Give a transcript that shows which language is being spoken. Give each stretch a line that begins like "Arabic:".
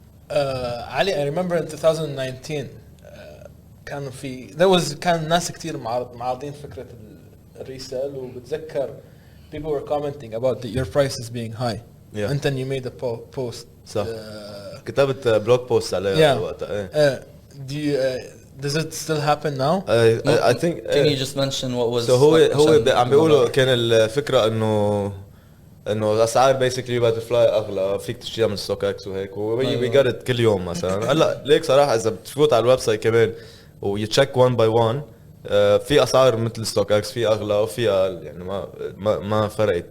English: علي I remember in 2019
Arabic: كانوا في كان ناس كتير معارضين فكرة الريسيل، وبتذكر
English: people were commenting about your prices being high. Yeah. And then you made a post.
Arabic: صح. كتبت بلوج بوست عليه وقتها. ايه
English: Do you does it still happen now? I think Can you just mention what was
Arabic: هو عشان عم بيقولوا كان الفكرة انه انه الاسعار بيسكلي باترفلاي اغلى، فيك تشتريها من ستوك اكس وهيك، وي جت كل يوم مثلا. هلا ليك صراحه اذا بتفوت على الويب سايت كمان ويتشيك 1 باي 1 في اسعار مثل ستوك اكس، في اغلى وفي اقل، يعني ما فرقت.